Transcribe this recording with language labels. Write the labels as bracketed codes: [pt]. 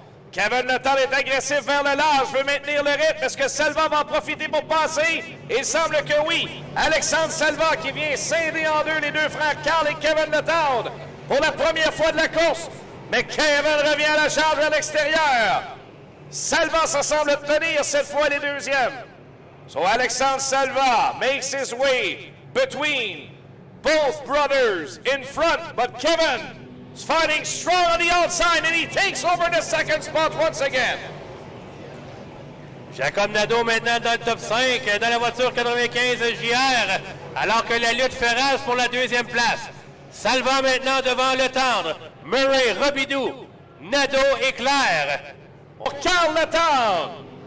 [fr] Kevin Letendre est agressif vers le large, veut maintenir le rythme. Est-ce que Salva va en profiter pour passer? Il semble que oui. Alexandre Salva qui vient scinder en deux les deux frères Carl et Kevin Letendre pour la première fois de la course. Mais Kevin revient à la charge à l'extérieur. Salva se semble tenir cette fois les deuxièmes. [en] So Alexandre Salva makes his way between both brothers in front, but Kevin is fighting strong on the outside, and he takes over the second spot once again. [fr] Jacob Nadeau maintenant dans le top 5, dans la voiture 95 JR, alors que la lutte fait rage pour la deuxième place. Salva maintenant devant Letendre, Murray, Robidoux, Nadeau et Claire. Pour Carl Letendre.